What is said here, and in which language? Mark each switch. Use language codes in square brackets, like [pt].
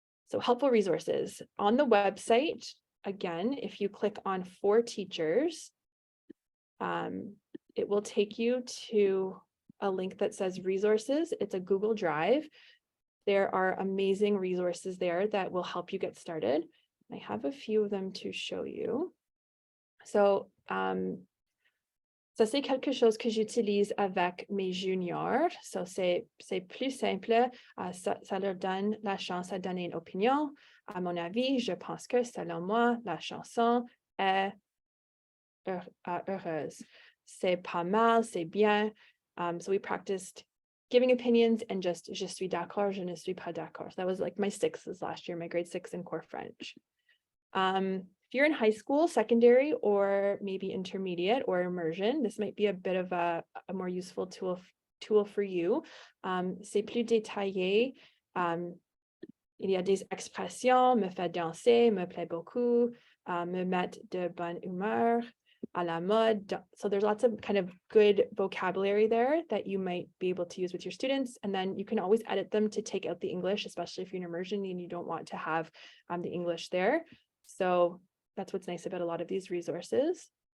[en] So helpful resources on the website. Again, if you click on For Teachers, it will take you to a link that says resources. It's a Google Drive. There are amazing resources there that will help you get started. I have a few of them to show you. [fr] So, ça c'est quelque chose que j'utilise avec mes juniors. So c'est plus simple. Ça leur donne la chance à donner une opinion. À mon avis, je pense que selon moi, la chanson est heureuse. C'est pas mal, c'est bien. [en] So we practiced giving opinions and just [fr] je suis d'accord, je ne suis pas d'accord. [en] So that was like my 6s last year, my grade 6 in core French. If you're in high school, secondary, or maybe intermediate or immersion, this might be a bit of a more useful tool for you. [fr] C'est plus détaillé. Il y a des expressions, me fait danser, me plaît beaucoup, me met de bonne humeur, à la mode. [en] So there's lots of kind of good vocabulary there that you might be able to use with your students. And then you can always edit them to take out the English, especially if you're in immersion and you don't want to have the English there. So that's what's nice about a lot of these resources.